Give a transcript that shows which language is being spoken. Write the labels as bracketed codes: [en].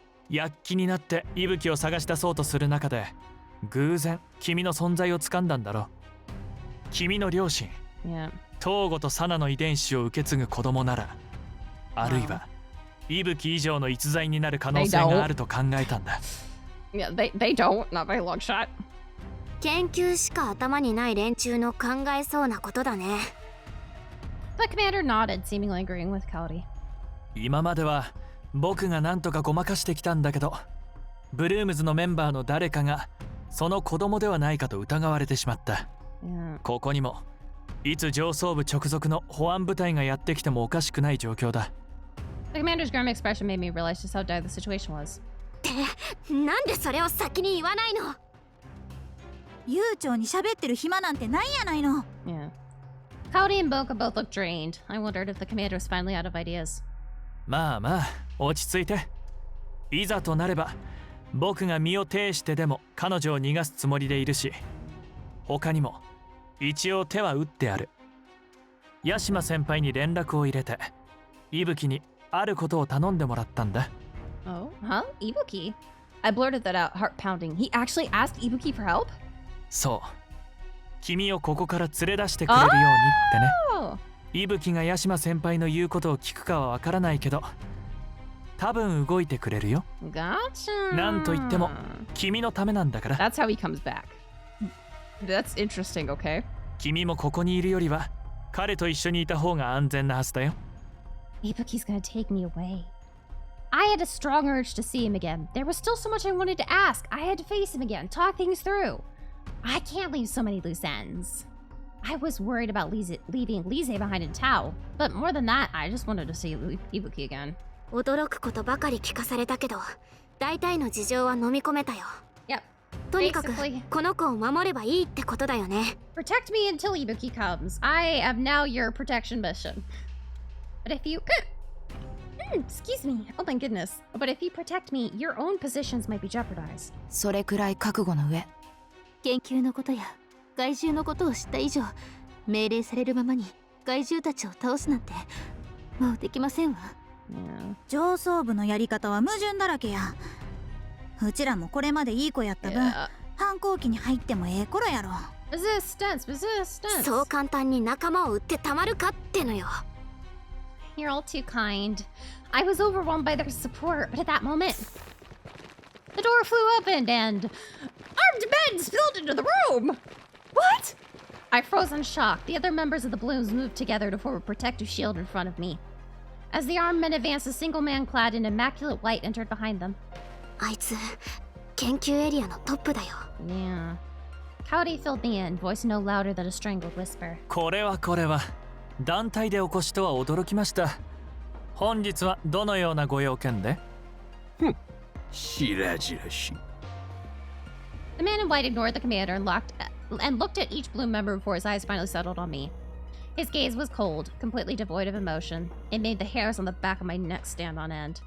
[ja] 躍起になって息吹を探し出そうとする中で偶然君の存在をつかんだんだろう。君の両親、 [en] Yeah. [ja] 東郷とサナの遺伝子を受け継ぐ子供なら、あるいは息吹以上の逸材になる可能性があると考えたんだ。 [en] Yeah, they don't, not by a long shot. [ja] 研究しか頭にない連中の考えそうなことだね。 [en] The commander nodded, seemingly agreeing with Cody. [ja] 今までは僕が何とかごまかしてきたんだけど、ブルームズのメンバーの誰かがその子供ではないかと疑われてしまった。 [en] Yeah. [ja] ここにもいつ上層部直属の保安部隊がやってきてもおかしくない状況だ。 [en] The commander's grim expression made me realize just how dire the situation was. [ja] ってなんでそれを先に言わないの。悠長に喋ってる暇なんてないやないの。 [en] Yeah. Cody and Boka both looked drained. I wondered if the commander was finally out of ideas. [ja] まあまあ落ち着いて。いざとなれば僕が身を挺してでも彼女を逃がすつもりでいるし、他にも一応手は打ってある。ヤシマ先輩に連絡を入れて息吹にあることを頼んでもらったんだ。 [en] Oh, huh? Ibuki? I blurted that out, heart pounding. He actually asked Ibuki for help? [ja] そう、君をここから連れ出してくれるようにってね。 [en] Oh. [ja] 息吹がヤシマ先輩の言うことを聞くかはわからないけど、多分動いてくれるよ。 [en] Gotcha. [ja] なんと言っても君のためなんだから。 [en] That's how he comes back. That's interesting, okay? [ja] 君もここにいるよりは彼と一緒にいた方が安全なはずだよ。 [en] Ibuki's gonna take me away. I had a strong urge to see him again. There was still so much I wanted to ask. I had to face him again, talk things through. I can't leave so many loose ends. I was worried about leaving Lise behind in Tao, but more than that, I just wanted to see Ibuki again. [ja] 驚くことばかり聞かされたけど、大体の事情は飲み込めたよ。 [en] Yep. [ja] とにかく [en] Basically, [ja] この子を守ればいいってことだよね。 [en] protect me until Ibuki comes. I am now your protection mission. But if you... excuse me. Oh my goodness. But if you protect me, your own positions might be jeopardized. [ja] それくらい覚悟の上。研究のことや害獣のことを知った以上、命令されるままに害獣たちを倒すなんてもうできませんわ。 [en] Yeah. [ja] 上層部のやり方は矛盾だらけや。うちらもこれまでいい子やった分、 [en] Yeah. [ja] 反抗期に入ってもええ頃やろ。 [en] Resistance, resistance. [ja] そう簡単に仲間を撃ってたまるかってのよ。 [en] You're all too kind. I was overwhelmed by their support, but at that moment, the door flew open and armed men spilled into the room! What? I froze in shock. The other members of the Blooms moved together to form a protective shield in front of me. As the armed men advanced, a single man clad in immaculate white entered behind them. [ja] あいつ研究エリアのトップだよ。 [en] Yeah. Cowdy filled me in, voice no louder than a strangled whisper. [ja] これは団体でお越しとは驚きました。本日はどのようなご用件で？白々しい。 [en] The man in white ignored the commander and looked at each Bloom member before his eyes finally settled on me. His gaze was cold, completely devoid of emotion. It made the hairs on the back of my neck stand on end.